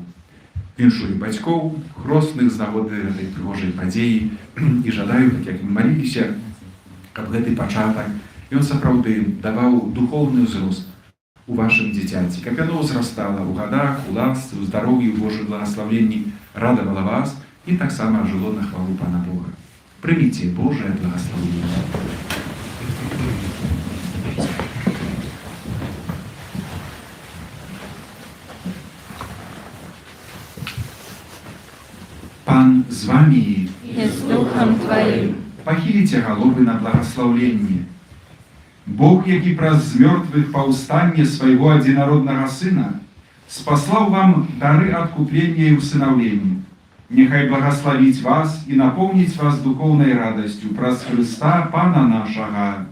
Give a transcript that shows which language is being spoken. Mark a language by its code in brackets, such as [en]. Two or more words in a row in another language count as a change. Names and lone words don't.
[be] Віншую бацькоў, хросных з нагоды гэтай прыгожай падзеі і жадаю, так як мы маліліся, каб гэты пачатак, ён сапраўды даваў духоўны ўзрост у вашым дзіцяці, каб яно ўзрастала ў гадах, у ласцы, у здароўі, у Божым благаслаўленні, радавала вас і таксама жыло на хвалу Пана Бога. Прыміце Божае благаслаўленне. [uk] Пан з вами і з Духом Твоїм. [be] Пахіліце галовы на благаслаўленне. Бог, які праз з мёртвых паўстанне свайго адзінароднага Сына, спаслаў вам дары адкуплення і усынаўлення. Няхай благаславіць вас і напоўніць вас духоўнай радасцю праз Хрыста, Пана нашага.